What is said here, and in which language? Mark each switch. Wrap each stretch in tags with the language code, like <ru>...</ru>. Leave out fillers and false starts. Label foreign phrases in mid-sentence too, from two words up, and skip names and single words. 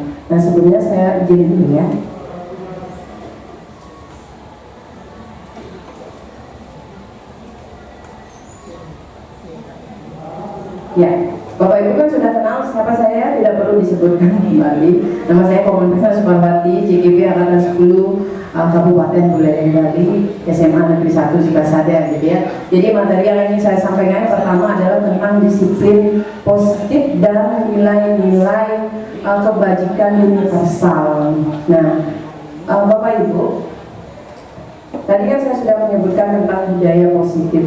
<id>Nah, sebelumnya saya izin dulu ya. Ya, Bapak Ibu kan sudah kenal siapa saya, tidak perlu disebutkan kembali. Nama saya Komang Trisna Suparwati, JGP Angkatan 10, Kabupaten Buleleng Bali, SMA Negeri 1 Sukasada, gitu ya. Jadi materi yang ingin saya sampaikan pertama adalah tentang disiplin positif dan nilai-nilai kebajikan universal. Nah, Bapak Ibu, tadi kan saya sudah menyebutkan tentang budaya positif.</id>